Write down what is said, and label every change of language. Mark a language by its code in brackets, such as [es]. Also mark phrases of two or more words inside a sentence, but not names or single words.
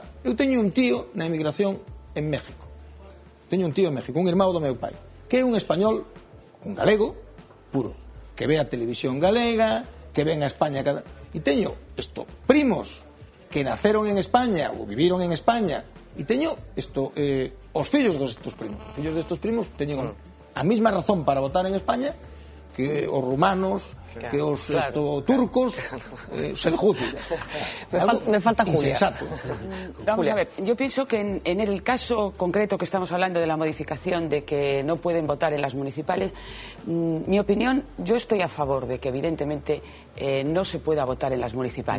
[gl] Eu teño un tío na emigración en México, un irmão do meu pai, que é un español, un galego puro, que ve a televisión galega, que ven a España e teño primos que naceron en España ou viviron en España, e teño os fillos destes primos. Os fillos destes primos teñen a mesma razón para votar en España que os rumanos, que os turcos seljúcidas. [es] Me falta Julia. Insensato. Vamos a ver, yo pienso que en el caso concreto que estamos hablando de la modificación de que no pueden votar en las municipales, mi opinión, yo estoy a favor de que evidentemente no se pueda votar en las municipales.